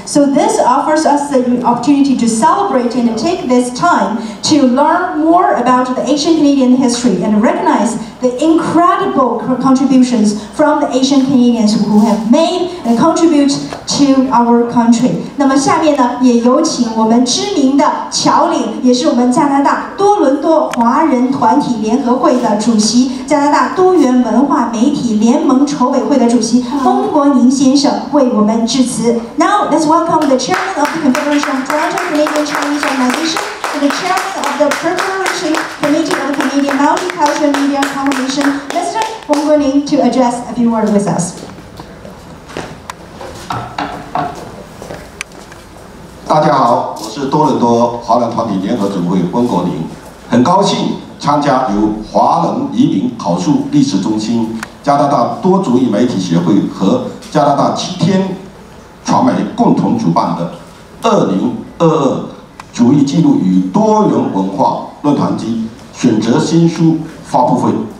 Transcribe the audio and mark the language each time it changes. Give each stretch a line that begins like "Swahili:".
English: So this offers us the opportunity to celebrate and to take this time to learn more about the Asian Canadian history and recognize the incredible contributions from the Asian Canadians who have made and contribute to our country.
Chinese: 那么下面呢，也有请我们知名的侨领，也是我们加拿大多伦多华人团体联合会的主席，加拿大多元文化媒体联盟筹委会的主席翁国宁先生为我们致辞。
English: Now let's welcome the chairman of the Confederation of Toronto Canadian Chinese Organization and the chairman of the Preparation Committee of the Canadian Multicultural Media Coalition, Mr. Wong Guoning, to address a few words with us.
Chinese: 大家好，我是多伦多华人团体联合总会温国宁，很高兴参加由华人移民考述历史中心、加拿大多族裔媒体协会和加拿大7天传媒共同主办的2022族裔记录与多元文化论坛及选择新书发布会。